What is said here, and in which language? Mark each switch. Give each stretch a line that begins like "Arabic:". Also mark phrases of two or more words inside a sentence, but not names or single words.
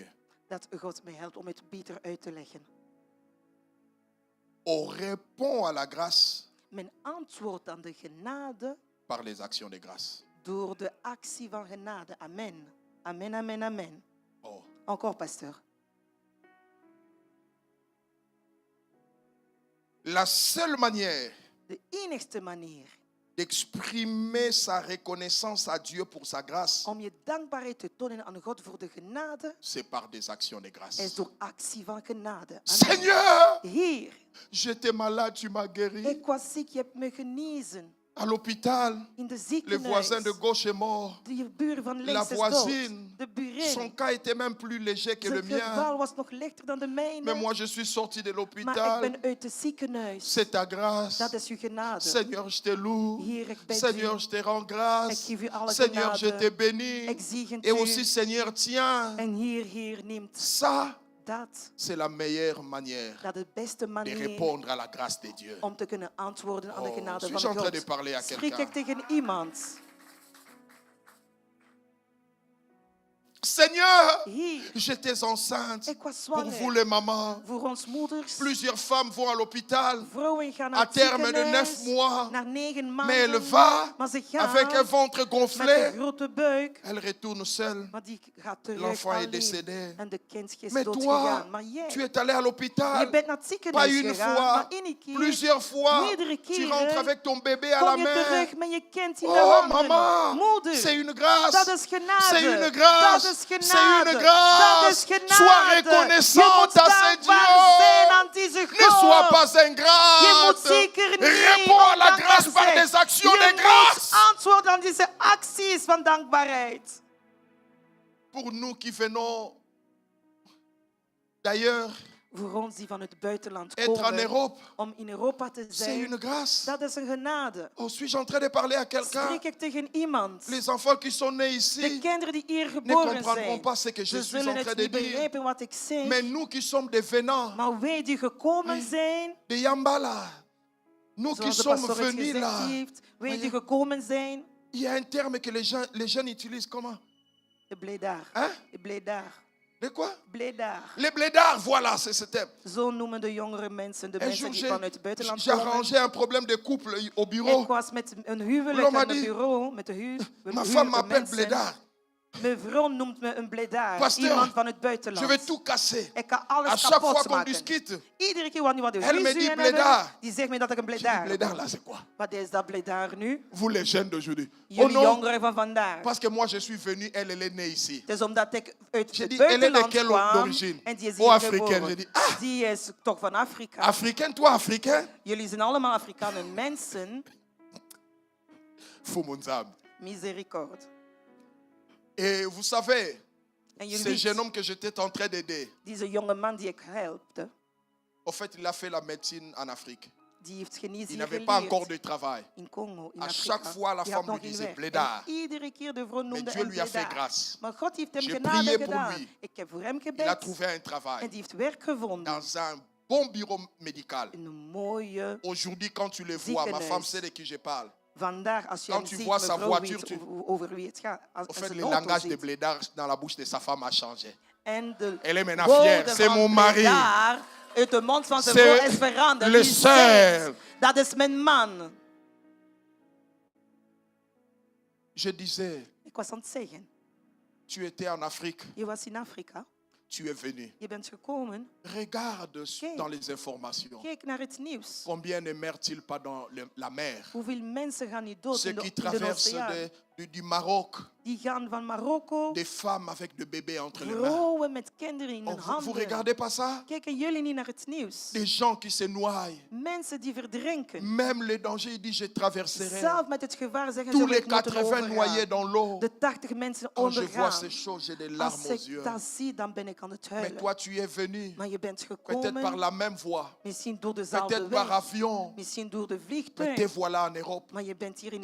Dutch: Dat God mij helpt om het beter uit te leggen.
French: On répond à la grâce
Dutch: Men antwoordt aan de genade
French: par les actions de grâce.
Dutch: door de actie van genade.
French: Amen. Amen, amen, amen. Oh. Encore, pasteur. La seule manière
Dutch: De enigste manier
French: d'exprimer sa reconnaissance à Dieu pour sa grâce,
Dutch: om je dankbaarheid te tonen aan God voor de genade,
French: c'est par des actions de
Dutch: is
French: grâce.
Dutch: door actie van genade.
French: Amen. Seigneur,
Dutch: Heer,
French: j'étais malade, tu m'as guéri.
Dutch: ik was ziek, je hebt me genezen.
French: À l'hôpital,
Dutch: In de
French: le voisin
Dutch: ziekenhuis.
French: de gauche est mort.
Dutch: De buur van
French: La
Dutch: links is
French: voisine,
Dutch: dood. De
French: son burin. cas était même plus léger que le
Dutch: Zijn
French: mien.
Dutch: geval was nog lichter dan de
French: Mais
Dutch: mijne.
French: moi, je suis sorti de
Dutch: Maar ik
French: l'hôpital.
Dutch: ben uit het ziekenhuis.
French: C'est ta grâce.
Dutch: Dat is uw genade.
French: Seigneur, je te loue.
Dutch: Heer, ik bid
French: Seigneur,
Dutch: u.
French: je te rends
Dutch: Ik
French: grâce.
Dutch: geef u alle
French: Seigneur, je
Dutch: genade.
French: te bénis.
Dutch: Ik zegen
French: Et
Dutch: u.
French: aussi, Seigneur, tiens.
Dutch: En Heer, neemt
French: Ça,
Dutch: dat.
French: c'est la meilleure manière
Dutch: Dat is de beste
French: de
Dutch: manier
French: répondre à la grâce de Dieu.
Dutch: om te kunnen antwoorden aan de Oh, genade
French: suis-je
Dutch: van
French: en train de
Dutch: God.
French: parler à
Dutch: Spreek ik
French: quelqu'un?
Dutch: tegen iemand.
French: Seigneur,
Dutch: Heer,
French: j'étais enceinte.
Dutch: ik was
French: Pour vous,
Dutch: zwanger.
French: les mamans,
Dutch: Voor ons moeders.
French: plusieurs femmes vont à l'hôpital
Dutch: Vrouwen gaan naar
French: à
Dutch: het
French: terme de 9
Dutch: ziekenhuis.
French: mois.
Dutch: Na 9
French: Mais elle
Dutch: maanden.
French: va
Dutch: Maar ze
French: avec un
Dutch: gaan
French: ventre
Dutch: met een
French: gonflé.
Dutch: grote buik.
French: Elle retourne seule.
Dutch: Maar die gaat terug
French: L'enfant est
Dutch: alleen.
French: décédé.
Dutch: En de kind is
French: Mais
Dutch: dood
French: toi,
Dutch: gegaan. Maar jij,
French: tu es allé à
Dutch: je
French: l'hôpital.
Dutch: bent naar het
French: Pas
Dutch: ziekenhuis
French: une
Dutch: gegaan.
French: fois,
Dutch: Maar één keer
French: plusieurs fois.
Dutch: meerdere
French: Tu
Dutch: keren
French: rentres avec ton bébé à la
Dutch: kom je
French: main.
Dutch: terug met je kind in de Oh handen.
French: maman,
Dutch: Moeder,
French: c'est une grâce.
Dutch: dat is genade.
French: C'est une grâce.
Dutch: Dat is
French: C'est
Dutch: genade.
French: une grâce.
Dutch: Dat is genade.
French: Sois reconnaissant
Dutch: je moet
French: à ce
Dutch: dankbaar zijn aan
French: Dieu.
Dutch: deze
French: Ne sois
Dutch: God.
French: pas
Dutch: Je
French: ingrate.
Dutch: moet zeker niet
French: Réponds à la
Dutch: ondankbaar
French: grâce par
Dutch: zijn.
French: des actions
Dutch: Je
French: de
Dutch: moet
French: grâce.
Dutch: antwoorden aan deze acties van dankbaarheid.
French: Pour nous qui venons d'ailleurs,
Dutch: Voor ons die van het buitenland
French: être en
Dutch: komen,
French: Europe,
Dutch: om in Europa te
French: c'est
Dutch: zijn,
French: une grâce.
Dutch: dat is een genade.
French: Oh, suis-je en train de parler à quelqu'un?
Dutch: Spreek ik tegen iemand.
French: Les enfants qui sont nés
Dutch: De
French: ici
Dutch: kinderen die hier
French: ne
Dutch: geboren
French: comprendront
Dutch: zijn,
French: pas ce que je
Dutch: ze
French: suis en
Dutch: zullen
French: train
Dutch: het
French: de
Dutch: niet
French: dire.
Dutch: begrijpen wat ik zeg.
French: Mais nous qui sommes des venants
Dutch: Maar wij die gekomen zijn,
French: de Yambala, nous qui
Dutch: zoals de
French: sommes
Dutch: pastor het
French: venus
Dutch: gezegd
French: là,
Dutch: heeft, wij die gekomen zijn,
French: il y a un terme que les jeunes utilisent comment?
Dutch: de blédaar.
French: Hein?
Dutch: De blédaar.
French: De quoi?
Dutch: Blédaar.
French: Les blédards, voilà, c'est ce terme.
Dutch: Zo noemen de jongere mensen, de
French: Un
Dutch: mensen
French: jour,
Dutch: die vanuit het buitenland
French: j'ai
Dutch: komen.
French: arrangé un problème de couple au bureau.
Dutch: Ik was met een
French: L'homme
Dutch: huwelijk
French: m'a
Dutch: aan het
French: dit,
Dutch: bureau, met de
French: Ma femme m'appelle blédard.
Dutch: Mijn vrouw noemt me een blédaar,
French: Pasteur,
Dutch: iemand van het
French: Je
Dutch: buitenland.
French: vais tout casser.
Dutch: Ik kan
French: À
Dutch: alles
French: chaque fois
Dutch: kapot
French: qu'on
Dutch: maken.
French: discute,
Dutch: Iedere keer wanneer we
French: Elle me
Dutch: ruzie
French: dit
Dutch: hebben,
French: blédard.
Dutch: die zegt me dat ik een
French: je dis,
Dutch: blédaar ben.
French: blédard là, c'est quoi?
Dutch: Wat is dat blédaar nu?
French: Vous les jeunes d'aujourd'hui. Oh
Dutch: Jullie
French: non,
Dutch: jongeren van vandaag.
French: parce que moi je suis venu, elle est née ici.
Dutch: Het is omdat ik uit
French: Je
Dutch: het
French: dis, elle est de
Dutch: buitenland
French: quelle
Dutch: kwam
French: origine?
Dutch: en die is Oh, hier
French: africaine.
Dutch: geboren.
French: Je dis, ah.
Dutch: Die is toch van Afrika.
French: Africain, toi africain?
Dutch: Jullie zijn allemaal Afrikanen mensen. Fumunzam.
French: Miséricorde. Et vous savez,
Dutch: En jullie
French: ce jeune
Dutch: weet,
French: homme que j'étais en train d'aider,
Dutch: deze jonge man die ik helpte,
French: en fait, il a fait la médecine en Afrique.
Dutch: die heeft
French: Il
Dutch: geneesheer
French: n'avait pas encore
Dutch: geleerd
French: de travail.
Dutch: in Congo, in
French: À
Dutch: Afrika.
French: chaque fois, la
Dutch: Die had
French: femme lui
Dutch: nog geen
French: disait
Dutch: werk.
French: blédard.
Dutch: En iedere keer de vrouw
French: Mais
Dutch: noemde
French: Dieu
Dutch: hem
French: lui a fait
Dutch: blédard.
French: grâce.
Dutch: Maar God heeft hem
French: J'ai
Dutch: genade
French: prié pour
Dutch: gedaan.
French: lui.
Dutch: Ik heb voor hem
French: Il a
Dutch: gebed.
French: trouvé un
Dutch: En
French: travail
Dutch: die heeft werk gevonden.
French: dans un bon bureau médical.
Dutch: In een mooie
French: Aujourd'hui, quand tu le vois, ma femme sait de qui je parle.
Dutch: vandaag, als je
French: Quand
Dutch: hem
French: tu
Dutch: ziet,
French: vois sa
Dutch: mevrouw
French: voiture,
Dutch: weet over wie het gaat. Als
French: En
Dutch: ze
French: fait,
Dutch: een
French: le
Dutch: auto
French: langage de
Dutch: ziet.
French: blédard dans la bouche de sa femme a changé.
Dutch: En de
French: Elle est maintenant fière.
Dutch: woorden
French: C'est
Dutch: van
French: mon mari.
Dutch: blédard uit de mond van zijn
French: C'est
Dutch: vrouw is veranderd.
French: le
Dutch: Die
French: seul.
Dutch: zegt, dat is mijn man.
French: Je disais,
Dutch: Ik was aan het zeggen,
French: tu étais en Afrique,
Dutch: je was in Afrika,
French: tu es venu.
Dutch: je bent gekomen,
French: Regarde
Dutch: Kijk.
French: dans les informations.
Dutch: kijk naar het nieuws.
French: Combien ne meurent-ils pas dans la mer?
Dutch: Hoeveel mensen gaan niet dood
French: Ceux
Dutch: in de,
French: qui
Dutch: in de
French: traversent
Dutch: oceaan?
French: du Maroc,
Dutch: Die gaan van Marokko,
French: des femmes avec des bébés entre les mains.
Dutch: vrouwen met kinderen in Oh, hun
French: vous
Dutch: handen.
French: regardez pas ça?
Dutch: Kijken jullie niet naar het nieuws?
French: Des gens qui se noient.
Dutch: Mensen die verdrinken.
French: Même le danger, il dit, je traverserai.
Dutch: Zelf met het gevaar zeggen
French: Tous
Dutch: ze,
French: les
Dutch: ik moet
French: 80 noyés
Dutch: overgaan.
French: dans l'eau.
Dutch: De 80 mensen
French: Quand je vois
Dutch: ondergaan.
French: ces choses, j'ai des
Dutch: Als
French: larmes aux
Dutch: ik
French: yeux.
Dutch: dat zie, dan ben ik aan het
French: Mais
Dutch: huilen.
French: toi, tu es venu.
Dutch: Maar je bent
French: Peut-être par
Dutch: gekomen,
French: la même voie.
Dutch: misschien door dezelfde
French: Peut-être par
Dutch: weg,
French: avion.
Dutch: misschien door de
French: Mais te
Dutch: vliegtuig.
French: voilà en Europe.
Dutch: Maar je bent hier in